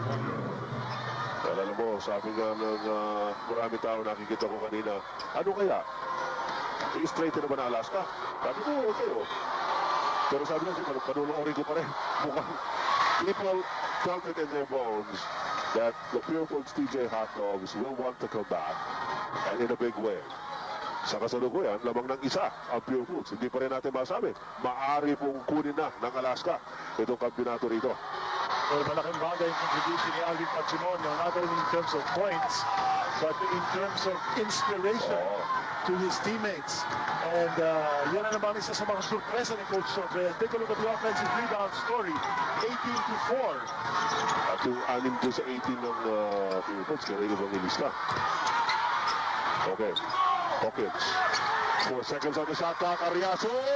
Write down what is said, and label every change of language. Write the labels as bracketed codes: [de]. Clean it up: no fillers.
[tl] Well, alam mo, sabi nga ng marami tao nakikita ko kanina, ano kaya? I-straighten naman na Alaska. Sabi ko, okay Pero sabi ko, panunoorin ko pa rin. Mukhang [en] people felt it in their bones that the Purefoods TJ Hot Dogs will want to come back and in a big way. [tl] Sa kasalukuyan, lamang ng isa ang Purefoods. Hindi pa rin natin masabi. Maaari pong kunin na ng Alaska itong kampyonato rito. [en] Well, [tl] malaking bagay yung [en] contribution ni Alvin Patrimonio, not only in terms of points, but in terms of inspiration to his teammates. [tl] And yan na naman isa sa mga surpresa ni Coach Sobre. [en] Take a look at the offensive rebound story. 18-4. [tl] At yung 6 doon sa 18 ng Purefoods, kaya yung Evangelista. Okay. Hawkins. [en] 4 seconds on the shot clock. Arriaso.